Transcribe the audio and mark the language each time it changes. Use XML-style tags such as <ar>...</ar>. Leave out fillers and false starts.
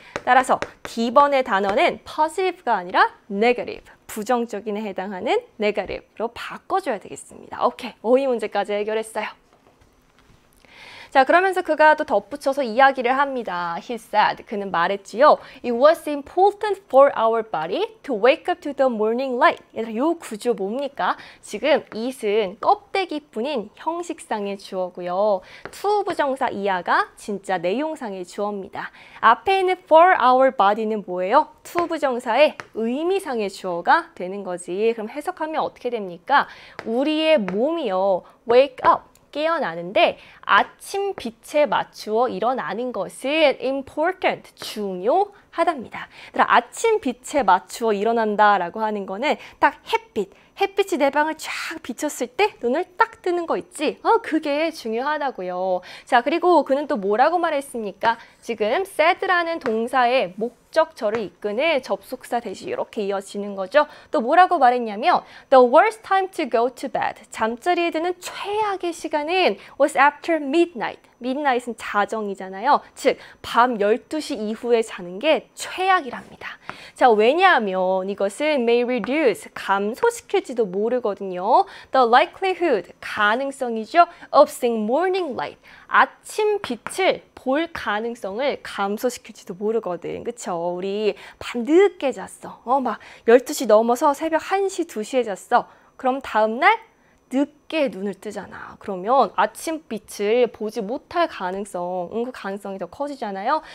<ko>따라서 D번의 단어는 positive가 아니라 negative, 부정적인에 해당하는 negative로 바꿔줘야 되겠습니다. 오케이, 어휘 문제까지 해결했어요. 자, 그러면서 그가 또 덧붙여서 이야기를 합니다.</ko> <en>He said,</en> <ko>그는 말했지요.</ko> <en>It was important for our body to wake up to the morning light.</en> <ko>얘들아, 요 구조 뭡니까? 지금 it은 껍데기뿐인 형식상의 주어고요. to 부정사 이하가 진짜 내용상의 주어입니다. 앞에 있는</ko> <en>for our body</en> <ko>는 뭐예요? to 부정사의 의미상의 주어가 되는 거지. 그럼 해석하면 어떻게 됩니까? 우리의 몸이요.</ko> <en>wake up.</en> <ko>깨어나는데 아침 빛에 맞추어 일어나는 것은 important, 중요하다. 하답니다. 아침 빛에 맞추어 일어난다라고 하는 거는 딱 햇빛이 내 방을 쫙 비쳤을 때 눈을 딱 뜨는 거 있지? 그게 중요하다고요. 자, 그리고 그는 또 뭐라고 말했습니까? 지금 said라는 동사의 목적절을 이끄는 접속사 대시 이렇게 이어지는 거죠. 또 뭐라고 말했냐면</ko> <en>The worst time to go to bed.</en> <ko>잠자리에 드는 최악의 시간은</ko> <en>was after midnight.</en> <ko>midnight은 자정이잖아요. 즉, 밤 12시 이후에 자는 게 최악이랍니다. 자, 왜냐하면 이것은</ko> <en>may reduce,</en> <ko>감소시킬지도 모르거든요.</ko> <en>The likelihood,</en> <ko>가능성이죠.</ko> <en>of seeing morning light,</en> <ko>아침 빛을 볼 가능성을 감소시킬지도 모르거든. 그쵸? 우리 밤 늦게 잤어. 막 12시 넘어서 새벽 1시, 2시에 잤어. 그럼 다음날 늦게 눈을 뜨잖아. 그러면 아침빛을 보지 못할 가능성, 그 가능성이 더 커지잖아요.</ko>